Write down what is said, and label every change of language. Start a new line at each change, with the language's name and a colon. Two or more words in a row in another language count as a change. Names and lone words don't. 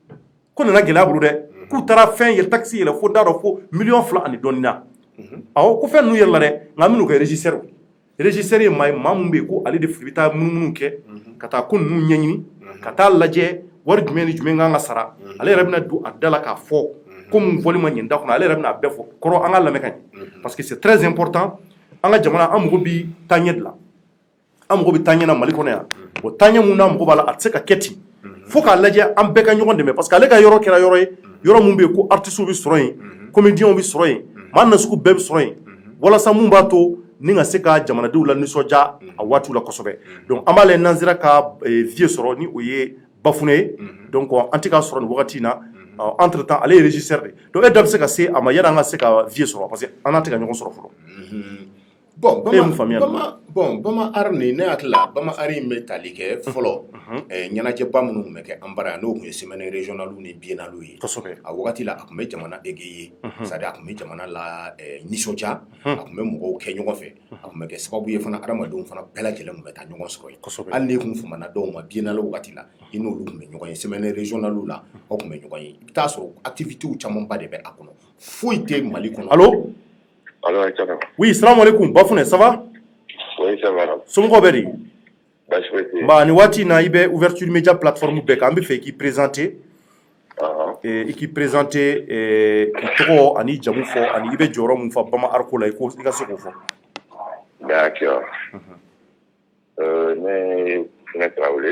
Bambara: dɛ k'u taara fɛn yɛlɛ taxe yɛlɛ fo da dɔ fo 2 millions ani dɔɔni na awɔ ko fɛn ninnu yɛlɛla dɛ nka an bɛn'u kɛ régisseur ye maa min bɛ yen ko ale de bɛ taa munumunu kɛ ka taa ko ninnu ɲɛɲini ka taa lajɛ wari jumɛn ni jumɛn kan ka sara ale yɛrɛ bɛna don a da la k'a fɔ ko mun fɔli ma ɲɛ da kɔnɔ ale yɛrɛ bɛna a bɛɛ fɔ kɔrɔ an ka lamɛn ka ɲɛ
French: parce que c'est très important
Bambara: an ka jamana an mago bɛ taaɲɛ de la an mago bɛ taaɲɛ na Mali kɔnɔ yan o taaɲɛ mun n'an mago b'a la a tɛ se ka kɛ ten fo k'a lajɛ an bɛɛ ka ɲɔgɔn dɛmɛ
French: parce que
Bambara: ale ka yɔrɔ kɛra yɔrɔ ye yɔrɔ mun bɛ yen ko artistes bɛ sɔrɔ yen comédiens bɛ sɔrɔ yen maa nasugu bɛɛ bɛ sɔrɔ yen walasa mun b'a to ni ka se ka jamanadenw la nisɔndiya a waatiw la kosɛbɛ donc an b'a lajɛ n'an sera ka vie sɔrɔ ni o ye Bafouné ye donc an tɛ k'a sɔrɔ nin wagati in na
French: entre temps
Bambara: ale ye régisseur de donc e da bɛ se ka se a ma yanni an ka se ka vie sɔrɔ
French: parce que
Bambara: an tɛ ka ɲɔgɔn sɔrɔ fɔlɔ Bama art ni ne hakili la Bama art in bɛ tali kɛ fɔlɔ ɲɛnajɛba minnu tun bɛ kɛ an bara yan n'o tun ye
French: semaine régionale
Bambara: ni biennale ye a wagati la a tun bɛ jamana
French: égayer c'est-à-dire
Bambara: a tun bɛ jamana la nisɔndiya a tun bɛ mɔgɔw kɛ ɲɔgɔn fɛ a tun bɛ kɛ sababu ye fana adamadenw fana bɛɛ lajɛlen tun bɛ taa ɲɔgɔn sɔrɔ yen hali n'i kun famana dɔw ma biennale wagati la i n'olu tun bɛ ɲɔgɔn ye
French: semaine régionale
Bambara: la aw tun bɛ ɲɔgɔn ye i bɛ taa sɔrɔ activités camanba de bɛ a kɔnɔ foyi tɛ Mali kɔnɔ.
French: Allo oui,
Arabic: سلام عليكم
French: Bafouné, ça va? Oui, ça va.
Bambara: Somɔgɔw bɛ di? Baasi foyi tɛ yen. Ba nin waati in na i bɛ
French: ouverture média plateforme
Bambara: bɛɛ kan an bɛ fɛ i k'i présenter k'i tɔgɔ ani jamu fɔ ani i bɛ jɔyɔrɔ mun fa Bama art ko la i ka se k'o fɔ. D'accord. Ne ye Bufounet Traoré.